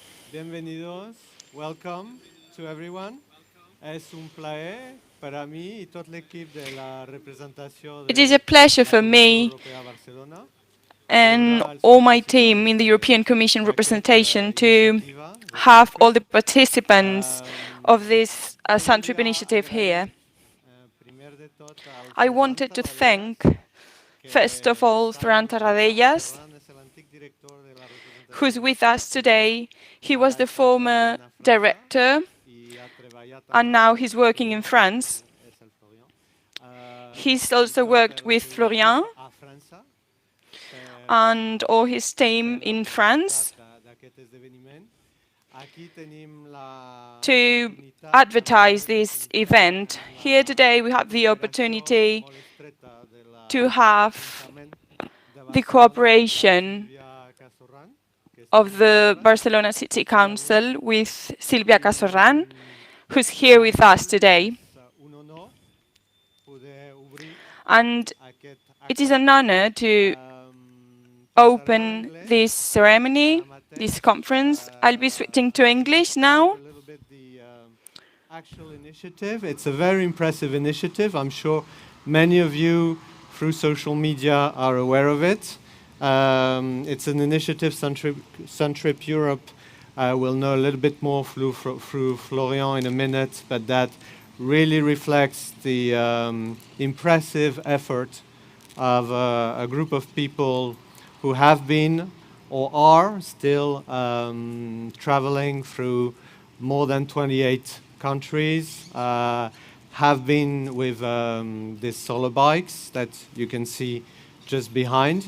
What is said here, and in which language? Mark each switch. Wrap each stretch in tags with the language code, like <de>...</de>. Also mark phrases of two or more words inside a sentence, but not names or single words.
<es>Bienvenidos.</es> <en>Welcome to everyone.</en> <es>Es un placer para mí y toda la equipe de la representación</es> <en>It is a</en> <es>de</es> <en>pleasure</en> <es>la</es> <en>for</en> <es>Comisión</es> <en>me</en> <es>Europea Barcelona</es> <en>and</en> <es>celebrar</es> <en>all</en> <ca>els</ca> <en>my team in the</en> <ca>participants</ca> <en>European Commission</en> <ca>d'aquesta</ca> <en>representation to</en> <ca>iniciativa de</ca> <en>have all</en> <ca>Suntrip.</ca> <en>the participants of this</en> <ca>Jo</ca> <en>Suntrip</en> <ca>volia</ca> <en>initiative</en> <ca>agrair</ca> <en>here.</en> <ca>primer de tot al</ca> <en>I</en> <ca>Ferran</ca> <en>wanted to thank,</en> <ca>Tarradellas,</ca> <en>first of</en> <ca>que</ca> <en>all,</en> <ca>està amb</ca> <en>Ferran</en> <ca>nosaltres.</ca> <en>Tarradellas,</en> <ca>Ferran és l'antic director de la</ca> <en>who's</en> <ca>representació</ca> <en>with us</en> <ca>Barcelona.</ca> <en>today. He was</en> <ca>Ara</ca> <en>the</en> <ca>està</ca> <en>former</en> <ca>treballant a França</ca> <en>director,</en> <ca>i ha treballat</ca> <en>and</en> <ca>amb</ca> <en>now he's working in</en> <ca>Florian,</ca> <en>France.</en> <ca>és el Florian,</ca> <en>He's</en> <ca>i</ca> <en>also</en> <ca>tot</ca> <en>worked</en> <ca>el</ca> <en>with</en> <ca>seu equip</ca> <en>Florian</en> <ca>a França per,</ca> <en>and all his team</en> <ca>per la</ca> <en>in</en> <ca>publicitat</ca> <en>France</en> <ca>d'aquest esdeveniment. Aquí tenim</ca> <en>to</en> <ca>l'oportunitat també</ca> <en>advertise</en> <ca>de</ca> <en>this</en> <ca>comptar</ca> <en>event.</en> <ca>amb</ca> <en>Here</en> <ca>la</ca> <en>today we have the</en> <ca>cooperació</ca> <en>opportunity</en> <ca>molt estreta de</ca> <en>to have</en> <ca>l'Ajuntament de</ca> <en>the</en> <ca>Barcelona, la</ca> <en>cooperation</en> <ca>Sílvia Casorran, que està amb</ca> <en>of the</en> <ca>nosaltres,</ca> <en>Barcelona City</en> <ca>aquí avui,</ca> <en>Council with Silvia Casorran,</en> <ca>i</ca> <en>who's</en> <ca>per</ca> <en>here</en> <ca>a</ca> <en>with</en> <ca>mi</ca> <en>us today.</en> <ca>és un honor poder obrir</ca> <en>And</en> <ca>aquest</ca> <en>it is</en> <ca>acte.</ca> <en>an honor to</en> <ca>Passaré a</ca> <en>open</en> <ca>l'anglès</ca> <en>this ceremony,</en> <ca>ara mateix.</ca> <en>this conference. I'll be switching to To English describe now. a little bit the actual initiative. It's a very impressive initiative. I'm sure many of you through social media are aware of it. It's an initiative Suntrip Europe will know a little bit more through Florian in a minute, but that really reflects the impressive effort of a group of people who have been or are still traveling through more than 28 countries, have been with these solar bikes that you can see just behind.</en>